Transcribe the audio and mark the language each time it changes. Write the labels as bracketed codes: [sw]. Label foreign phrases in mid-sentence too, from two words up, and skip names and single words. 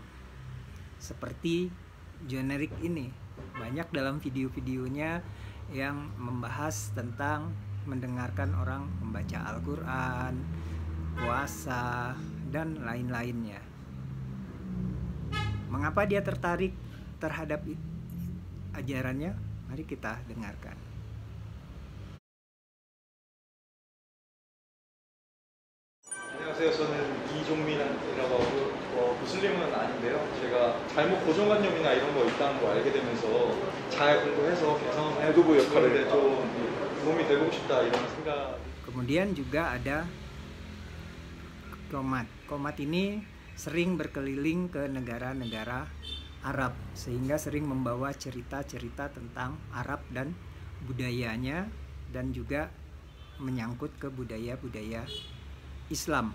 [id] Seperti Generik ini, banyak dalam video-videonya yang membahas tentang mendengarkan orang membaca Al-Quran, puasa, dan lain-lainnya. Mengapa dia tertarik terhadap ajarannya? Mari kita dengarkan. [ko] 안녕하세요. 저는 이종민이라고 하고 무슬림은 아닌데요. 제가 잘못 고정관념이나 이런 거 있다는 거 알게 되면서 잘 공부해서 개성해 유튜브 역할을 좀 도움이 되고 싶다 이런 생각. [id] Kemudian juga ada Komat. Komat ini sering berkeliling ke negara-negara Arab, sehingga sering membawa cerita-cerita tentang Arab dan budayanya, dan juga menyangkut ke budaya-budaya Islam.